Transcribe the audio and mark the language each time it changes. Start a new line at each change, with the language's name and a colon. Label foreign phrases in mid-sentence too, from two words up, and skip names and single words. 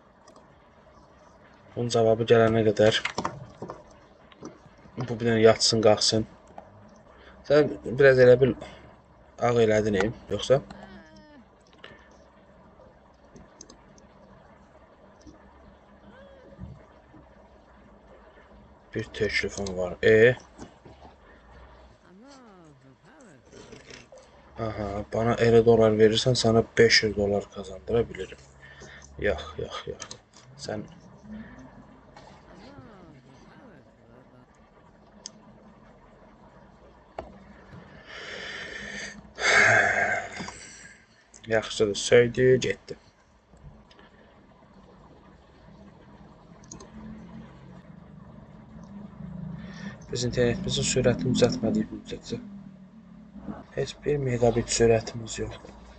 Azerbaijani: Bunun cevabı gələnə qədər bu bir dənə yatsın, qalxsın. Sən biraz elə bil Ağ elədin yoxsa?
Turkish: Bir teklifim var. Aha, bana 50 dolar verirsen sana 500 dolar kazandırabilirim.
Azerbaijani: Yok. Sen yaxşıdır, söydü, getdi. Biz internetimizin sürətini düzəltmədiyik müddətcə heç 1 megabit sürətimiz yoxdur.